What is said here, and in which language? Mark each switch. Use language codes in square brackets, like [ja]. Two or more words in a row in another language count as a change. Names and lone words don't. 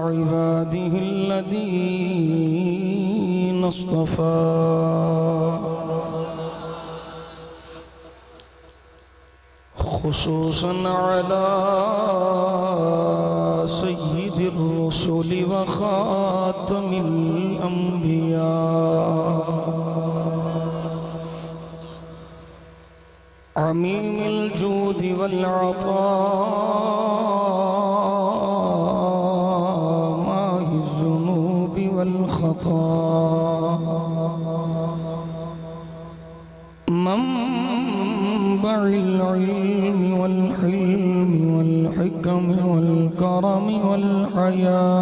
[ar] عباده الذين اصطفى. خصوصا على سيد الرسل وخاتم الأنبياء. عميم الجود والعطا ماحي الذنوب والخطا. منبع العلم والحلم والحكم والكرم والحيا.